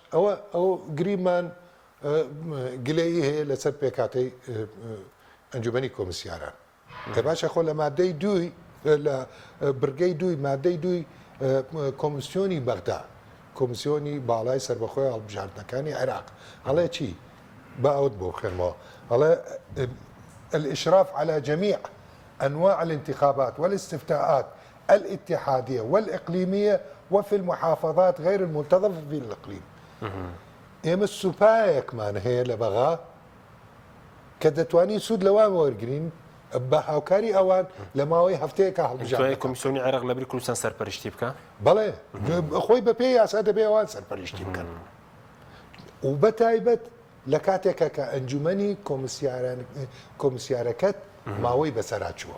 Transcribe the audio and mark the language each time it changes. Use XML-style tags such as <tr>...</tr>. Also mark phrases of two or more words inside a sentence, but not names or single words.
<ckb>باش ئەو گریمان گلەیی هەیە لەسەر پێکاتەی ئەنجومەنی کۆمسیاران کە باشە خۆ لە مادەی دووی لە برگەی دووی مادەی دووی کۆمسیۆنی بەغدا کۆمسیۆنی باڵای سربەخۆی هەڵبژاردنەکانی عێراق هەڵێ چی بەوت بۆ خێنمەوە هەڵێ</ckb> <ar>الإشراف على جميع أنواع الانتخابات والاستفتاءات الاتحادية والإقليمية وفي المحافظات غير المنتظمة في الإقليم</ar> <ckb>ئێمە سوپایەکمان هەیە لە بەغا کە دەتوانین سوود لەوان وەرگین بە هاوکاری ئەوان لە ماوەی هەفتەیەکە هەڵبژاردن کۆمیسیۆنی عێراق لەبری کوردستان سەرپەرشتی بکە بەڵێ خۆی بە پێی یاسا دەبێ ئەوان سەرپەرشتی بکەن و بەتایبەت لە کاتێکە کە ئەنجومەنی کۆمسیارەکەت ماوەی بەسەراچووە</ckb>